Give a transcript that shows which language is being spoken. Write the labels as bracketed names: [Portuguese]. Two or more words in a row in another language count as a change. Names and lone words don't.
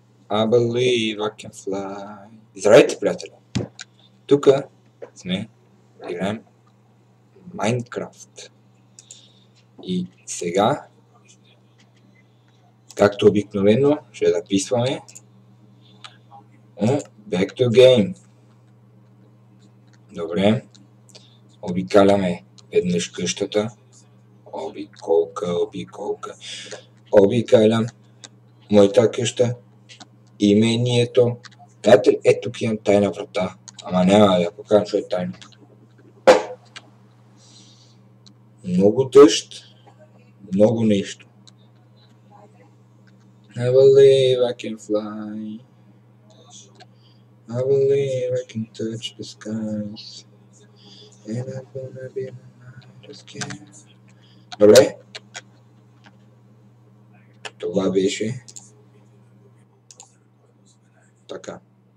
[English] I believe I can fly. [Bulgarian] Здравейте, приятели! Тук сме, играем Майнкрафт. И сега, както обикновено, ще записваме Back to Game. Добре. Обикаляме веднъж къщата. Обикалям моята къща. Имението. Знаете ли, ето тук имам тайна врата. Ама няма да я покажам, що е тайна. Много дъжд, много нещо. [English] I believe I can fly. I believe I can touch the skies. And I'm gonna be the lightest king. [Bulgarian] Добре? Това беше така.